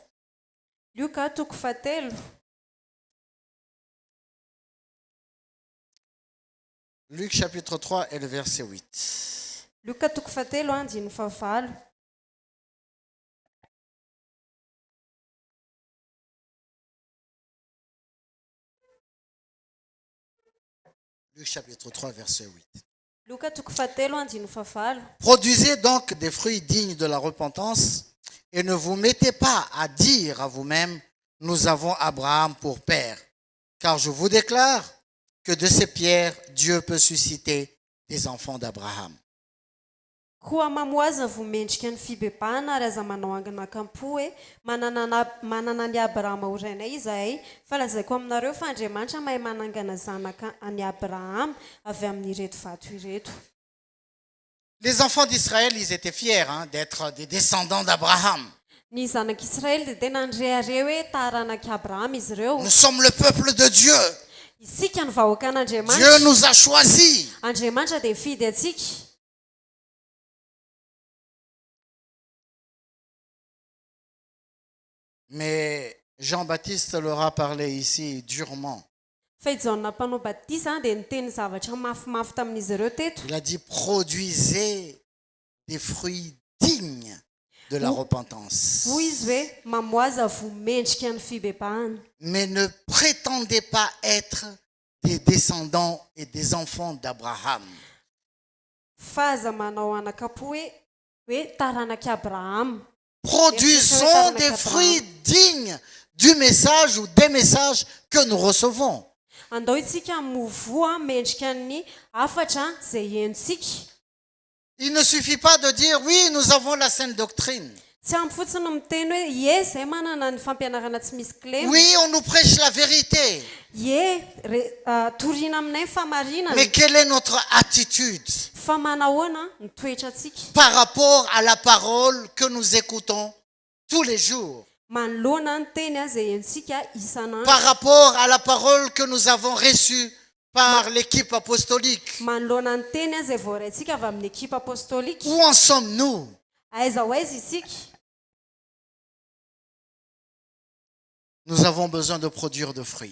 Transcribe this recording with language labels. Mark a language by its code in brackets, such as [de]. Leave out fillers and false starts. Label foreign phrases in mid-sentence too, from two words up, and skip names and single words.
[mg] Luka toko fahatelo [fr] Luc chapitre 3 et le verset 8. [mg] Luka toko fahatelo andiny fahavalo [fr] Luc chapitre 3 verset 8. [mg] Luka toko fahatelo andiny fahavalo [fr] Produisez donc des fruits dignes de la repentance et ne vous mettez pas à dire à vous-même, nous avons Abraham pour père. Car je vous déclare que de ces pierres, Dieu peut susciter des enfants d'Abraham. [mg] koa mamoaza vao mendrika ny fibebahana ary aza manao anganakam-po hoe manana ny abrahama horainay izahay fa lazaiko aminareo fa Andriamanitra mahay manangana zanaka any Abrahama avy amin'ireto vato ireto. [fr] Les enfants d'Israël, ils étaient fiers d'être des descendants d'Abraham. [mg] Ny zanak'Israely dia tena nirehare hoe taranaki Abrahama izy ireo. [fr] Nous sommes le peuple de Dieu. [mg] Isika ny vahoaka [fr] Dieu [mg] an'Andriamanitra. [fr] nous a choisis. [mg] Andriamanitra dia fidy atsika. [fr] Mais Jean-Baptiste leur a parlé ici durement. [mg] Fa i Jaona mpanao batisa dia niteny zavatra mafimafy tamin'izy ireo teto. [fr] Il a dit, produisez des fruits dignes de la repentance. [mg] Hoy izy hoe mamoaza vao mendrika ny fibebahana. [fr] Mais ne prétendez pas être des descendants et des enfants d'Abraham. [mg] Fa aza manao anakapo hoe taranaki Abrahama. [fr] Produisons des fruits dignes du message ou des messages que nous recevons. [mg] Andao itsika movoa mendrika ny afatra izay henontsika. [fr] Il ne suffit pas de dire, oui, nous avons la sainte doctrine. [mg] Tsy ampy fotsiny miteny hoe ie zay manana ny fampianarana tsy misy kilema. [fr] Oui, on nous prêche la vérité. [mg] Ie toriana aminay ny famarinana. [fr] Mais quelle est notre attitude [mg] Fa manahoana ny toetratsika [fr] par rapport à la parole que nous écoutons tous les jours? [mg] manoloana ny teny a zay henontsika isanandro. [fr] Par rapport à la parole que nous avons reçue par l'équipe apostolique? [mg] manoloana ny teny a zay voaraintsika avy amin'ny ekipa apostolika. [fr] Où en sommes-nous? [mg] Aiza ho aiza isika? [fr] Nous avons besoin de produire de fruits.